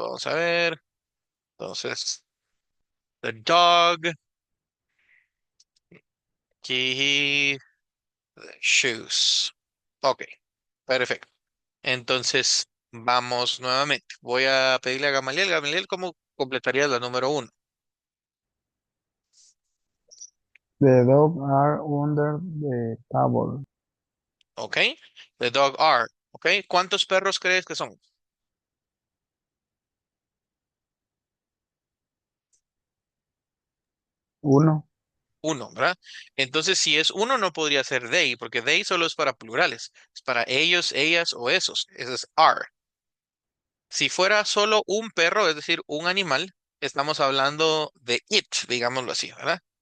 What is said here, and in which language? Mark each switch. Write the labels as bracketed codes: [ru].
[es] Vamos a ver. Entonces, the dog, aquí, the shoes. Ok, perfecto. Entonces, vamos nuevamente. Voy a pedirle a Gamaliel. Gamaliel, ¿cómo completarías la número uno? [en] The dog are under the table. Ok. The dog are. Ok. [es] ¿Cuántos perros crees que son? Uno. Uno, ¿verdad? Entonces, si es uno, no podría ser they, porque they solo es para plurales. Es para ellos, ellas o esos. Eso es are. Si fuera solo un perro, es decir, un animal, estamos hablando de it, digámoslo así, ¿verdad?